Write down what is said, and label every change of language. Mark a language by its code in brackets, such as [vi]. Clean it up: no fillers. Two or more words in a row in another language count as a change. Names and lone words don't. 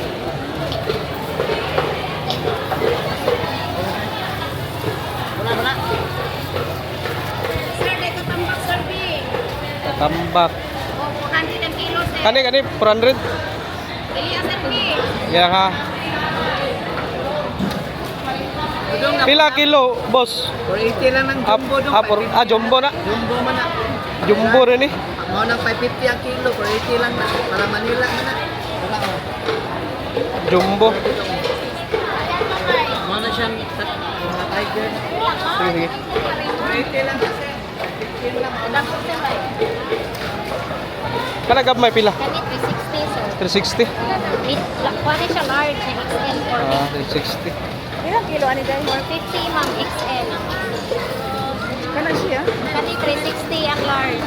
[tl] Sir, dito tambak sir B. Tambak. O, 400 ang kilo sir. [ceb] Kani, 400? Dili sir B. Ya ka. Pila kilo, boss? 480 lang ng jumbo dong. Jumbo na. Jumbo man na. [tl] Jumbo rin eh. [ceb] Mao nang 550 ang kilo, 480 lang na. Para Manila man na. Wala ko. Jumbo. Mao na siyang mga tiger. Sige, sige. 480 lang kasi. 15 lang. Dako sir bay. Kalagab may pila? Kani 360 sir. 360? Kuha ni siya large na XL 450. 360. Ilang kilo ani dahil 450 ma'am XL. Kana siya. Kani 360 ang large.